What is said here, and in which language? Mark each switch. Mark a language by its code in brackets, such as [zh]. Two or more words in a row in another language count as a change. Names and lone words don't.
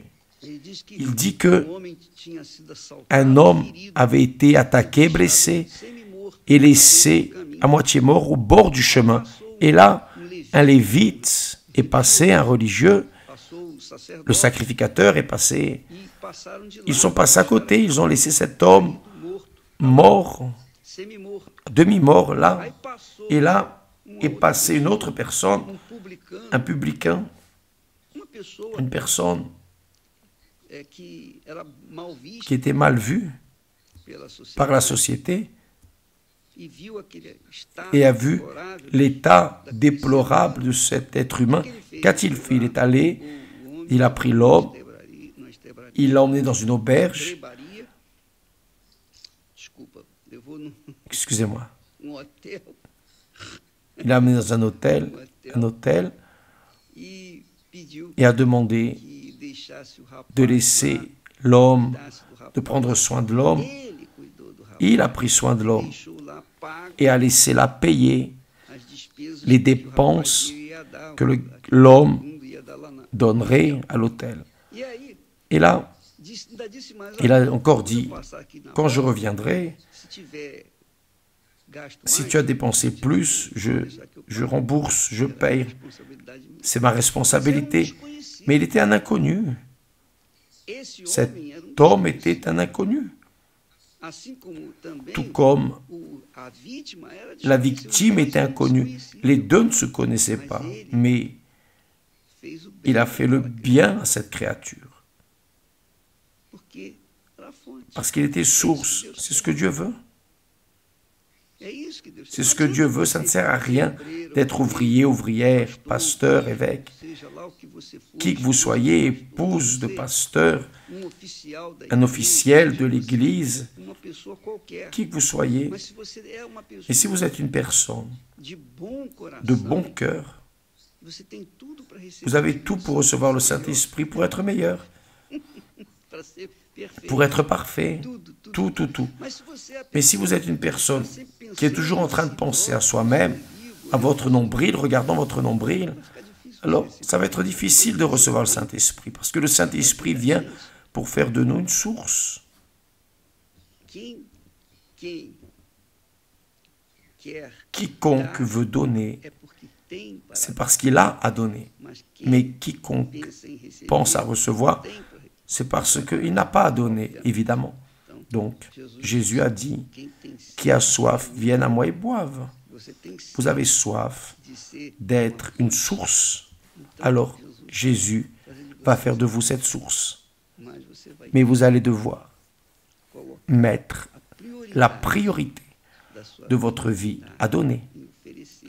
[fr] Il dit que un homme avait été attaqué, blessé et laissé à moitié mort au bord du chemin. Et là, un lévite est passé, un religieux, le sacrificateur est passé. [pt] e passaram de lá. [fr] Ils sont passés à côté, ils ont laissé cet homme [pt] Morto, [fr] mort, [pt] semi-morto. [fr] demi-mort là. [pt] Aí passou [fr] Et là est passée une autre personne, [pt] publicano, [fr] un publicain, [pt] uma pessoa [fr] une personne [pt] que era mal vista [fr] qui était mal vue [pt] pela sociedade [fr] par la société [pt] e viu aquele estado [fr] et a vu [pt] deplorável [fr] l'état déplorable de cet être humain. Qu'a-t-il fait? Il est allé, [pt] o homem [fr] il a pris l'homme, [pt] na estebraria, [fr] il l'a emmené dans une auberge, [pt] estrebaria, desculpa, levou num [fr] excusez-moi, [pt] hotel [fr] il l'a emmené dans un hôtel [pt] e pediu [fr] et a demandé [pt] que deixasse o rapaz [fr] de laisser l'homme, [pt] cuidasse do rapaz. [fr] de prendre soin de l'homme. [pt] Ele cuidou do rapaz, [fr] Il a pris soin de l'homme [pt] deixou lá pago [fr] et a laissé la payer [pt] as despesas [fr] les [pt] que o [fr] dépenses [pt] rapaz ia dar, [fr] que l'homme [pt] mundo ia dar lá na. [fr] donnerait à l'hôtel. [pt] E aí, [fr] Et là, [pt] ainda disse mais, [fr] il a [pt] "Olha, [fr] encore [pt] quando eu [fr] dit, [pt] passar aqui na [fr] quand je [pt] porta, [fr] reviendrai, [pt] se tiver gasto [fr] si [pt] mais, [fr] tu as dépensé plus, je rembourse, je paye. [pt] responsabilidade minha." [fr] C'est ma responsabilité. Mais il était un inconnu. [pt] Esse [fr] Cet [pt] homem era [fr] homme était un inconnu. [pt] assim como também [fr] Tout comme [pt] a vítima era [fr] la [pt] desconhecida, [fr] victime [pt] os [fr] était [pt] dois [fr] inconnue. [pt] desconheciam. [fr] Les deux ne se connaissaient pas, mais [pt] Fez o bem [fr] il a fait le [pt] àquela criatura, [fr] bien à cette créature. [pt] porque era a fonte. [fr] Parce qu'il était source. C'est ce que Dieu veut. [pt] É isso que Deus [fr] C'est [pt] quer. [fr] ce que Dieu veut. Ça ne sert à rien d'être ouvrier, ouvrière, pasteur, évêque. [pt] Seja lá o que você for, [fr] Qui que vous soyez, épouse de pasteur, [pt] oficial da [fr] un [pt] igreja, [fr] officiel de [pt] seja [fr] l'Église, [pt] uma pessoa qualquer. [fr] qui que vous soyez. [pt] Mas se você é uma pessoa [fr] Et si vous êtes une personne [pt] de bon coração, [fr] de bon cœur, [pt] você tem tudo para receber, [fr] vous avez tout pour recevoir le Saint-Esprit, pour être meilleur, [pt] para ser perfeito, [fr] pour être parfait. [pt] tudo. [fr] Tout. [pt] Mas se você é a [fr] Mais si vous êtes une personne [pt] pessoa sempre pensando [fr] qui est toujours en train de penser à soi-même, à votre nombril, regardant votre nombril, [pt] fica difícil. [fr] alors ça va être difficile de recevoir le Saint-Esprit, parce que le Saint-Esprit vient pour faire de nous une source. [pt] Quem quer [fr] Quiconque veut donner, [pt] é porque tem para [fr] c'est parce qu'il a à donner. [pt] mas quem [fr] Mais quiconque [pt] pensa em receber [fr] pense à recevoir, [pt] tem para receber. [fr] c'est parce qu'il n'a pas à donner, évidemment. Donc, Jésus a dit, [pt] Quem tem sede, [fr] qui a soif, vienne à moi et boive. [pt] você tem sede [fr] Vous avez soif [pt] de ser, [fr] d'être une source, alors Jésus va faire de vous cette source. [pt] mas você vai [fr] Mais vous allez devoir [pt] colocar [fr] mettre [pt] a prioridade [fr] la priorité [pt] da sua [fr] de votre vie à donner, [pt] em oferecer,